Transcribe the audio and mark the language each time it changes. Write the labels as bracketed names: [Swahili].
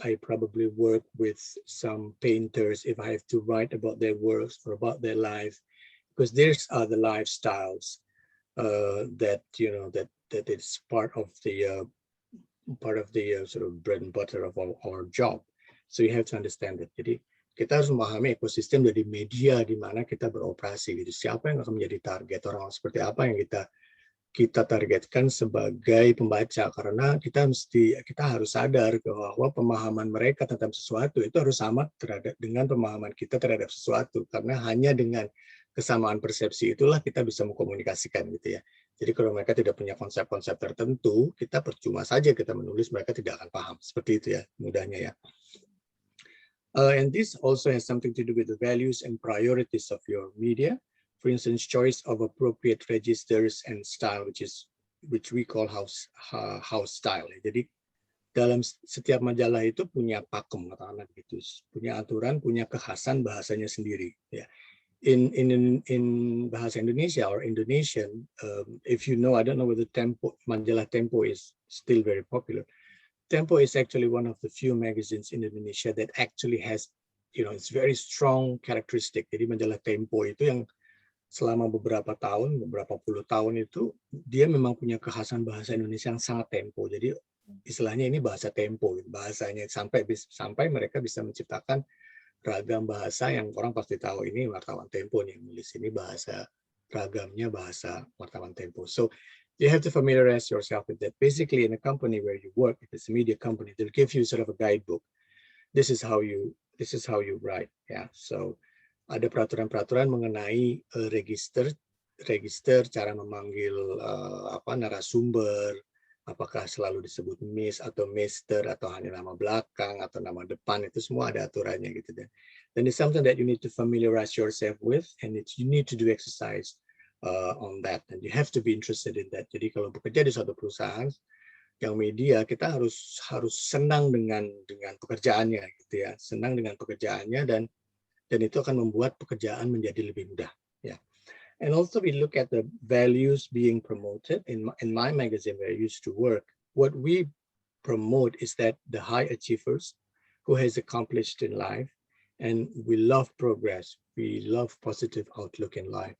[English] I probably work with some painters if I have to write about their works or about their life, because these are the lifestyles that it's part of the sort of bread and butter of our job. So you have to understand that. [Indonesian] Jadi kita harus memahami ekosistem dari media di mana kita beroperasi. Gitu. Siapa yang akan menjadi target, orang seperti apa yang kita targetkan sebagai pembaca, karena kita harus sadar bahwa pemahaman mereka tentang sesuatu itu harus sama dengan pemahaman kita terhadap sesuatu, karena hanya dengan kesamaan persepsi itulah kita bisa mengkomunikasikan gitu ya. Jadi kalau mereka tidak punya konsep-konsep tertentu, kita percuma saja kita menulis, mereka tidak akan paham. Seperti itu ya, mudahnya ya. [English] And this also has something to do with the values and priorities of your media. For instance, choice of appropriate registers and style, which we call house style. [Indonesian] Jadi dalam setiap majalah itu punya pakem, katakanlah begitu, punya aturan, punya kekhasan bahasanya sendiri. Ya. [English] In bahasa Indonesia or Indonesian, if you know, I don't know whether majalah Tempo is still very popular. Tempo is actually one of the few magazines in Indonesia that actually has, it's very strong characteristic. [Indonesian] Jadi majalah Tempo itu yang selama beberapa puluh tahun itu dia memang punya kekhasan bahasa Indonesia yang sangat tempo. Jadi istilahnya ini bahasa tempo, bahasanya sampai mereka bisa menciptakan ragam bahasa yang orang pasti tahu ini wartawan Tempo nih yang nulis, ini bahasa ragamnya bahasa wartawan Tempo. [English] So you have to familiarize yourself with that. Basically, in a company where you work, if it's a media company, they'll give you sort of a guidebook. This is how you write. Yeah. [Indonesian] So ada peraturan-peraturan mengenai register, cara memanggil narasumber, apakah selalu disebut Miss atau Mister atau hanya nama belakang atau nama depan, itu semua ada aturannya gitu deh. [English] Then it's something that you need to familiarize yourself with, and you need to do exercise on that, and you have to be interested in that. [Indonesian] Jadi kalau bekerja di suatu perusahaan yang media, kita harus senang dengan pekerjaannya gitu ya, senang dengan pekerjaannya dan itu akan membuat pekerjaan menjadi lebih mudah. [English] Yeah. And also we look at the values being promoted in my magazine where I used to work. What we promote is that the high achievers who has accomplished in life, and we love progress. We love positive outlook in life.